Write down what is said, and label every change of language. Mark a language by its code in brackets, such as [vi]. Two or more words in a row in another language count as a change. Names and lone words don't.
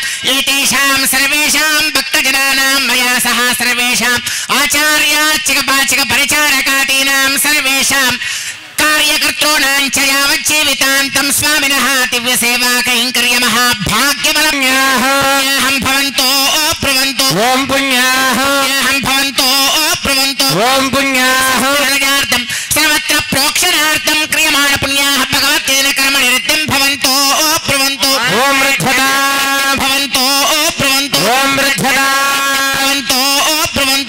[sa] एतेषां सर्वेषां भक्तजनानां मया सह सर्वेषाम् आचार्यार्चिकपाचिक परिचारकादीनां सर्वेषां कार्यकर्तॄणां च यावज्जीवितान्तं स्वामिनः दिव्यसेवा कैङ्कर्यमः भाग्यबलम् ఓం పుణ్యాః పుణ్యార్థం సర్వత్ర ప్రోక్షణార్థం క్రియమాణ పుణ్యాః భగవత్తేన కర్మణి నిత్యం భవంతో బ్రువంతో ఓం వృద్ధతా భవంతో బ్రువంతో ఓం వృద్ధతా భవంతో బ్రువంతో